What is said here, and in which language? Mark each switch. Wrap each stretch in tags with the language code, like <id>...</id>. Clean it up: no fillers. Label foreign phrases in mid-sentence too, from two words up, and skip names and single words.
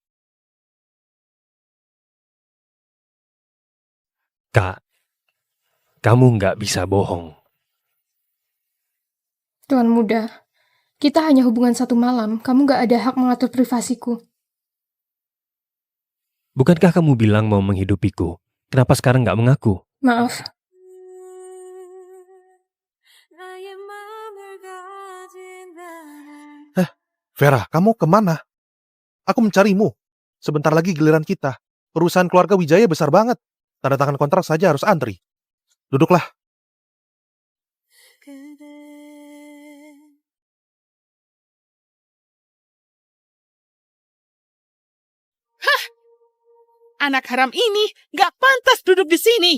<id>Kak, kamu nggak bisa bohong. Tuan Muda, kita hanya hubungan 1 malam. Kamu gak ada hak mengatur privasiku. Bukankah kamu bilang mau menghidupiku? Kenapa sekarang nggak mengaku? Maaf.</id> <ko>나의 맘을 가진 나를</ko> <id>Vera, kamu kemana? Aku mencarimu. Sebentar lagi giliran kita. Perusahaan keluarga Wijaya besar banget. Tanda tangan kontrak saja harus antri. Duduklah.</id> <ko>그대</ko> <id>Anak haram ini gak pantas duduk di sini.</id>